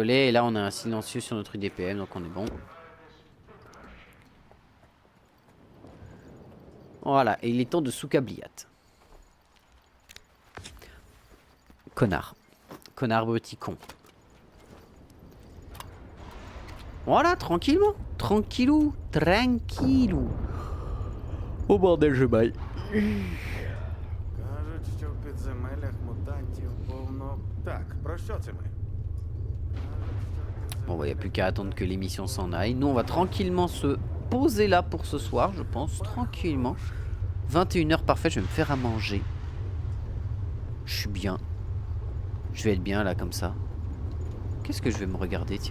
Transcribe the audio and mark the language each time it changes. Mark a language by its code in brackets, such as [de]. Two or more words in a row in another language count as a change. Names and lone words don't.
[fr] Et là, on a un silencieux sur notre IDPM, donc on est bon. Voilà, et il est temps de soukabliat. Connard. Connard petit con. Voilà, tranquillement. Tranquillou. Tranquillou. Au bordel, je baille. [uk] Кажуть, що в підземеллях мутантів повно. Так, про що це ми? [fr] Bon, bah, y a plus qu'à attendre que l'émission s'en aille. Nous, on va tranquillement se poser là pour ce soir, je pense. Tranquillement. 21h parfait, je vais me faire à manger. Je suis bien. Je vais être bien là, comme ça. Qu'est-ce que je vais me regarder, tiens?